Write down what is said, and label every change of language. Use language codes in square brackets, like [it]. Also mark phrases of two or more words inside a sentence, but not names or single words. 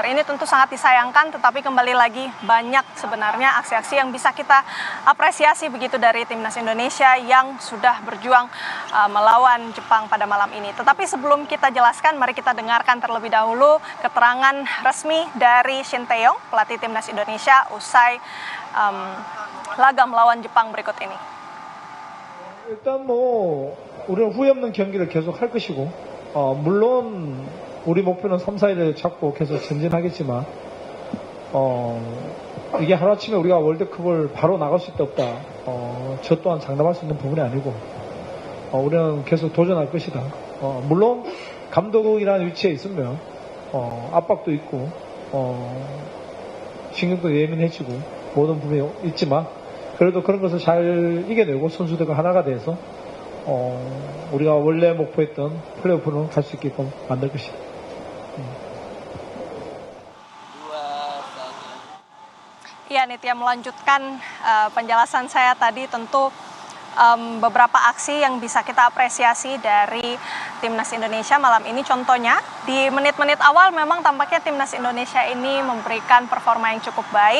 [id] Ini tentu sangat disayangkan, tetapi kembali lagi banyak sebenarnya aksi-aksi yang bisa kita apresiasi begitu dari Timnas Indonesia yang sudah berjuang melawan Jepang pada malam ini. Tetapi sebelum kita jelaskan, mari kita dengarkan terlebih dahulu keterangan resmi dari Shin Tae-yong, pelatih Timnas Indonesia usai laga melawan Jepang berikut ini. [ko] 일단 우리는 후회 없는 경기를 계속 할 것이고 물론 우리 목표는 3, 4위를 잡고 계속 전진하겠지만 이게 하루아침에 우리가 월드컵을 바로 나갈 수 있다 없다 저 또한 장담할 수 있는 부분이 아니고 우리는 계속 도전할 것이다. 물론 감독이라는 위치에 있으면 압박도 있고 신경도 예민해지고 모든 부분이 있지만 그래도 그런 것을 잘 이겨내고 선수들과 하나가 돼서 우리가 원래 목표했던 플레이오프는 갈 수 있게끔 만들 것이다. [id] Ya, Nitya, melanjutkan penjelasan saya tadi, tentu beberapa aksi yang bisa kita apresiasi dari Timnas Indonesia malam ini. Contohnya di menit-menit awal memang tampaknya Timnas Indonesia ini memberikan performa yang cukup baik.